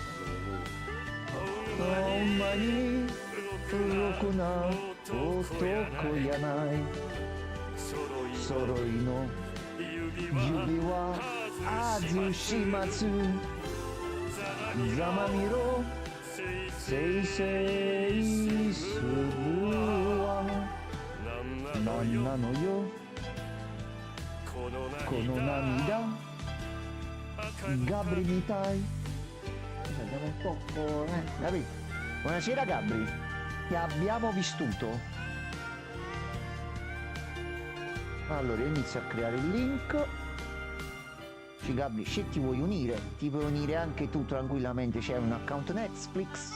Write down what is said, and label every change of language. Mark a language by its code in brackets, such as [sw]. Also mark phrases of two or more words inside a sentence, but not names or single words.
[ja] ほんまにろくな男やない揃いの指輪外しますざまみろせいせいするわなんなのよこの涙ガブリみたい [it] Andiamo un po', Gabri. Buonasera Gabri, ti abbiamo vissuto. Allora inizio a creare il link. Sì Gabri, se ti vuoi unire, ti puoi unire anche tu tranquillamente, c'è un account Netflix.